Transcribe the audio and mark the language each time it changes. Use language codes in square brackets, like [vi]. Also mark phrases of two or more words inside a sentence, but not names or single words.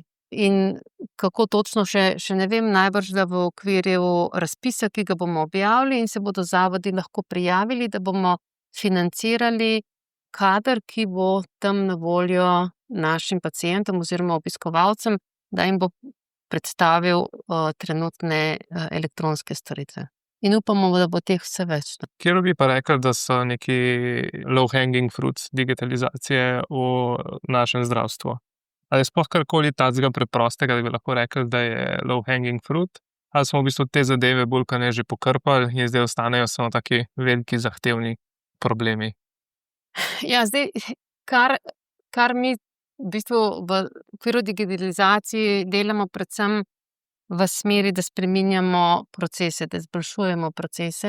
[sl] In kako točno še ne vem, najbrž da v okviru razpisa, ki ga bomo objavili in se bodo zavodi lahko prijavili, da bomo financirali kader, ki bo tam na voljo našim pacientom oziroma obiskovalcem, da jim bo predstavil trenutne elektronske storitve. In upamo, da bo teh vse več. Kjer bi pa rekli, da so neki [en] low-hanging fruits [sl] digitalizacije v našem zdravstvu? Ali je sploh karkoli takega preprostega, da bi lahko rekli, da je [en] low-hanging fruit? [sl] Ali smo v bistvu te zadeve bolj kot ne že pokrpali in zdaj ostanejo samo taki veliki zahtevni problemi? Ja, zdaj, kar mi v bistvu v okviru digitalizacije delamo predvsem v smeri, da spreminjamo procese, da izboljšujemo procese.